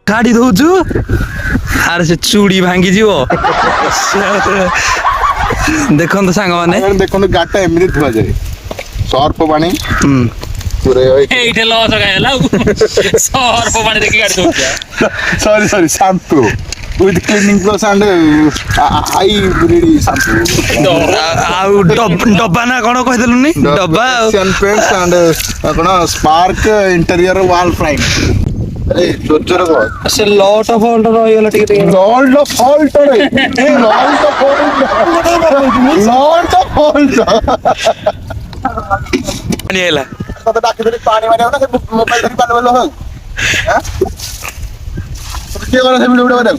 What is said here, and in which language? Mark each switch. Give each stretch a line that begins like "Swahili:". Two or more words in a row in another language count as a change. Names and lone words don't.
Odia: କାଢି ଦଉଛୁ ଆରେ ସେ ଚୁଡ଼ି ଭାଙ୍ଗି ଯିବ। ଦେଖନ୍ତୁ ସାଙ୍ଗମାନେ ଦେଖନ୍ତୁ ଗାଡିଟା ଏମିତି ଧୁଆଯାଏ ସର୍ଫ ପାଣି ଏଇଠି ଲସ୍ ହେଲା ସର୍ଫ ପାଣି ଦେଖି ଗାଡି ଦଉଛି।
English: sorry shampoo with cleaning plus and high breed shampoo
Odia: ଆଉ ଡବା ନା କଣ କହିଦେଲୁନି ଡବା ଆଉ
English: Asian paints and କଣ spark interior wall prime
Odia: ଆରେ ଜୋର କହ ସେ ଲଟ ଫଲ୍ଟ ରହିଗଲା ଟିକେ ଟିକେ ଲଟ ଫଲ୍ଟ ରେ ଲଟ ଫଲ୍ଟ ପାଣି ହେଲା ତତେ ଡାକିଦେଲି ପାଣି ମାରିବାକୁ ନା ସେ ମୋବାଇଲ ଧରି ପାଣି ମାରିଲ ହଉ ହାଁ ତତେ କିଏ କଲା ସେ ଭିଡିଓ କରିବାକୁ